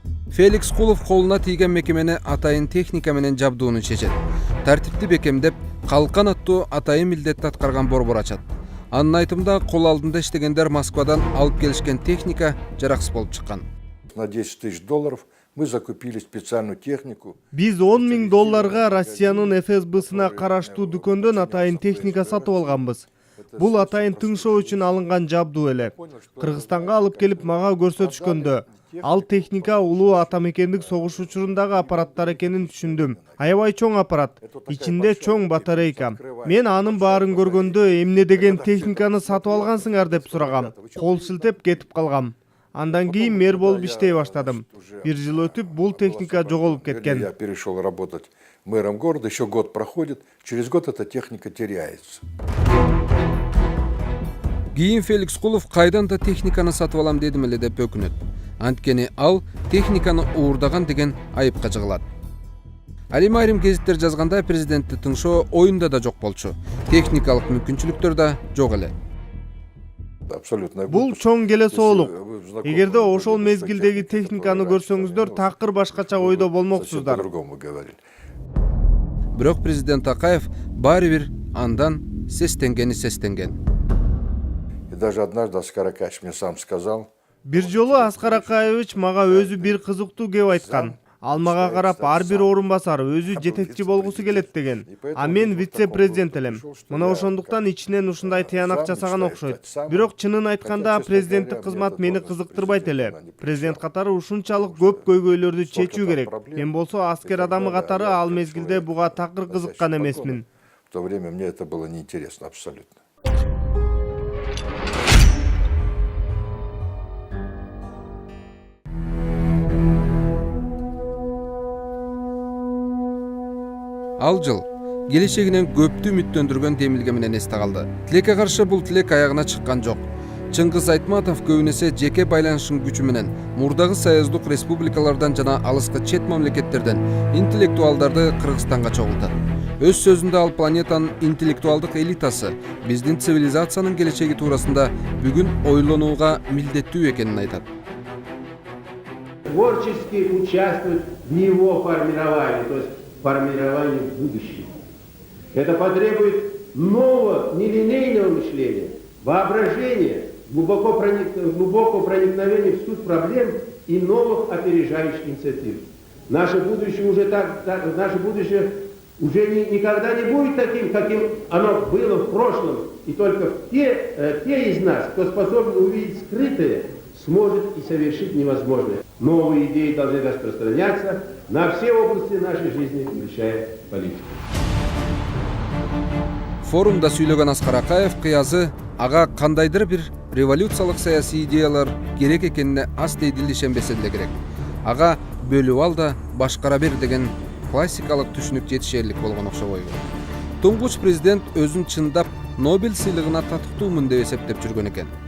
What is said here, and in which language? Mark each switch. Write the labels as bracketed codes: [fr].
[ky] Феликс Кулов колуна тийген мекемени атайын техника менен жабдууну чечет. Тартипти бекемдеп, калкан аттуу атайын милдетти аткарган борбор ачат. Анын айтымында кол алдында иштегендер Москвадан алып келишкен техника жараксыз болуп чыккан. [ru] На $10 000 мы закупили специальную технику. [ky] Биз $10 000 Россиянын ФСБсына караштуу дүкөндөн атайын техника сатып алганбыз. Бул атайын тыңшоо үчүн алынган жабдуу эле. Кыргызстанга алып келип мага көрсөтүшкөндө ал техника улуу атамекендик согуш учурундагы аппараттар экенин түшүндүм. Аябай чоң аппарат, ичинде чоң батарейка. Мен анын баарын көргөндө эмне деген техниканы сатып алгансыңар деп сурагам. Кол силтеп кетип калгам. Андан кийин мэр болуп иштей баштадым. 1 жыл өтүп бул техника жоголуп кеткен. [ru] Я перешел работать мэром города, еще год проходит, через год эта техника теряется. [ky] Кийин Феликс Кулов кайдан да техниканы сатып алам дедим эле деп өкүнөт. Анткени ал техниканы уурдаган деген айыпка жыгылат. Али майрим гезиттер жазганда президентти тыңшоо оюнда да жок болчу. Техникалык мүмкүнчүлүктөр да жок эле. Бул чоң келе соолук. Эгерде ошол мезгилдеги техниканы көрсөңүздөр такыр башкача ойдо болмоксуздар. Бирок президент Акаев баары бир андан сестенген. [ru] И даже однажды Аскар Акаевич мне сам сказал. [ky] Бир жолу Аскар Акаевич мага өзү бир кызыктуу кеп айткан. Ал мага карап ар бир орун басар өзү жетекчи болгусу келет деген. А мен вице-президент элем. Мына ошондуктан ичинен ушундай тыянак жасаган окшойт. Бирок чынын айтканда президенттик кызмат мени кызыктырбайт эле. Президент катары ушунчалык көп көйгөйлөрдү чечүү керек. Мен болсо аскер адамы катары ал мезгилде буга такыр кызыккан эмесмин. [ru] В то время мне это было неинтересно абсолютно. [ky] Ал жыл келечегинен көптү үмүттөндүргөн демилге менен эсте калды. Тилекке каршы бул тилек аягына чыккан жок. Чыңгыз Айтматов көбүнесе жеке байланышын күчү менен мурдагы союздук республикалардан жана алыскы чет мамлекеттерден интеллектуалдарды Кыргызстанга чогултат. Өз сөзүндө ал планетанын интеллектуалдык элитасы биздин цивилизациянын келечеги туурасында бүгүн ойлонууга милдеттүү экенин айтат. [ru] Творчески участвовать в его формировании, то есть формировании будущего. Это потребует нового, нелинейного мышления, воображения, глубокого проникновения в суть проблем и новых опережающих инициатив. Наше будущее уже никогда не будет таким, каким оно было в прошлом. И только те из нас, кто способен увидеть скрытое, сможет и совершить невозможное. Новые идеи должны распространяться на все области нашей жизни, включая политику. [ky] Форумда сүйлөгөн Аскар Акаев кыязы ага кандайдыр бир революциялык саясий идеялар керек экенине аз дейдил ишенбесе деле керек. Ага бөлүп ал да башкара бер деген классикалык түшүнүк жетишерлик болгон окшобойбу. Туңгуч президент өзүн чындап Нобель сыйлыгына татыктуумун деп эсептеп жүргөн экен.